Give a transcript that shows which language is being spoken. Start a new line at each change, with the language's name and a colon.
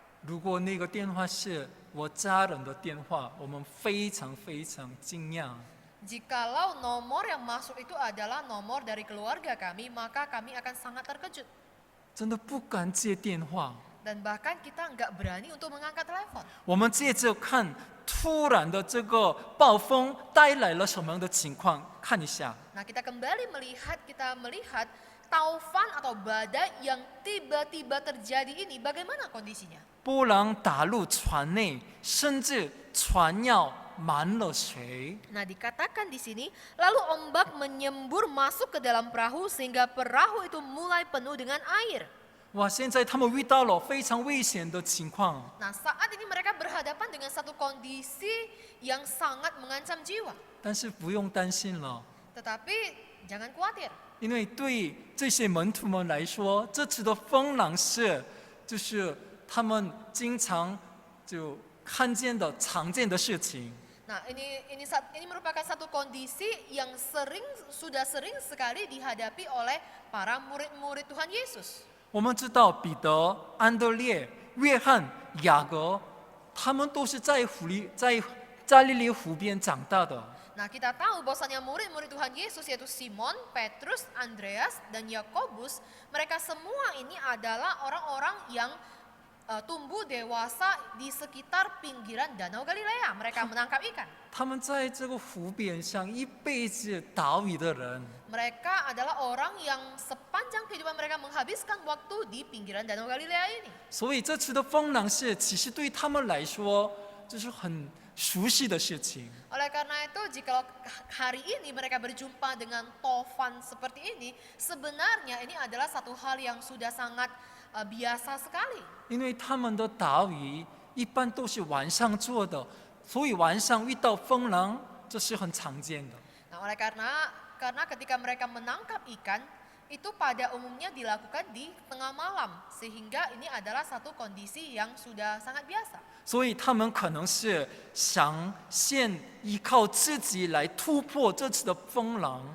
Chinese: 如果那个电话是我家人的电话，我们非常惊讶。
Indonesian: Jikalau nomor yang masuk itu adalah nomor dari keluarga kami, maka kami akan sangat terkejut.
Chinese: 真的不敢接电话。
Indonesian: Dan bahkan kita nggak berani untuk mengangkat telepon.
Chinese: 我们接着看突然的这个暴风带来了什么样的情况，看一下。
Indonesian: Nah, kita kembali melihat taufan atau badai yang tiba-tiba terjadi ini, bagaimana kondisinya?
Chinese: 波浪打入船内，甚至船要满了水。
Indonesian: Nah, dikatakan di sini, lalu ombak menyembur masuk ke dalam perahu sehingga perahu itu mulai penuh dengan air. 哇！
Chinese: 现在他们遇到了非常危险的情况。
Indonesian: Nah, saat ini mereka berhadapan dengan satu kondisi yang sangat mengancam jiwa.
Chinese: 但是不用担心了，
Indonesian: Tetapi jangan khawatir.
Chinese: 因为对这些门徒们来说，这次的风浪就是他们经常就看见的常见的事情。
Indonesian: Nah, ini merupakan satu kondisi yang sudah sering sekali dihadapi oleh para murid-murid Tuhan Yesus.
Chinese: 我们知道彼得、安德烈、约翰、雅各，他们都是在加利利湖边长大的。
Indonesian: Nah, kita tahu bahwasanya murid-murid Tuhan Yesus yaitu Simon, Petrus, Andreas, dan Yakobus, mereka semua ini adalah orang-orang yang tumbuh dewasa di sekitar pinggiran Danau Galilea. Mereka menangkap ikan.
Chinese: 他们在这个湖边上一辈子打鱼的人，
Indonesian: Mereka adalah orang yang sepanjang kehidupan mereka menghabiskan waktu di pinggiran Danau Galilea ini.
Chinese: 所以这次的风浪其实对他们来说就是很熟悉的事情。
Indonesian: Oleh karena itu, jika hari ini mereka berjumpa dengan tofan seperti ini, sebenarnya ini adalah satu hal yang sudah sangat biasa sekali.
Chinese: 因为他们的打鱼一般都是晚上做的，所以晚上遇到风浪这是很常见的。
Indonesian: Nah, oleh karena ketika mereka menangkap ikan, itu pada umumnya dilakukan di tengah malam, sehingga ini adalah satu kondisi yang sudah sangat biasa.
Chinese: 所以他们可能是想先依靠自己来突破这次的风浪，